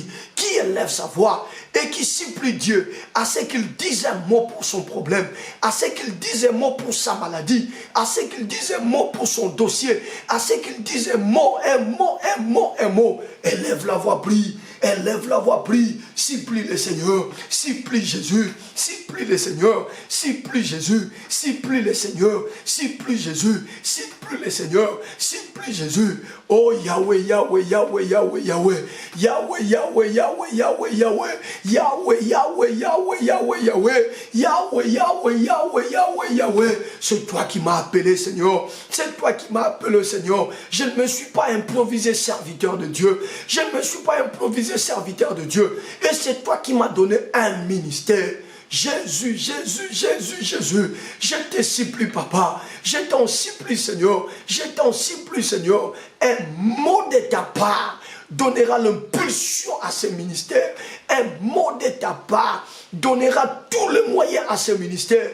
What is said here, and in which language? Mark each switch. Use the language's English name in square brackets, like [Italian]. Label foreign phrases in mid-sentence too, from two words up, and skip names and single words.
[French] Qui élève sa voix et qui supplie Dieu à ce qu'il dise un mot pour son problème, à ce qu'il dise un mot pour sa maladie, à ce qu'il dise un mot pour son dossier, à ce qu'il dise un mot, un mot, un mot, un mot. Élève la voix, prie. Élève la voix, prie. Supplie le Seigneur. Supplie Jésus. Supplie le Seigneur. Supplie Jésus. Supplie le Seigneur. Supplie Jésus. Supplie le Seigneur. Supplie Jésus. Oh Yahweh, Yahweh, Yahweh, Yahweh, Yahweh. Yahweh, Yahweh, Yahweh, Yahweh, Yahweh. Yahweh, Yahweh, Yahweh, Yahweh, Yahweh. Yahweh, Yahweh, Yahweh, Yahweh, Yahweh. C'est toi qui m'as appelé, Seigneur. C'est toi qui m'as appelé, Seigneur. Je ne me suis pas improvisé serviteur de Dieu. Je ne me suis pas improvisé serviteur de Dieu. Et c'est toi qui m'as donné un ministère. Jésus, Jésus, Jésus, Jésus, je te supplie, papa, je t'en supplie, Seigneur, je t'en supplie, Seigneur, un mot de ta part donnera l'impulsion à ce ministère, un mot de ta part donnera tous les moyens à ce ministère.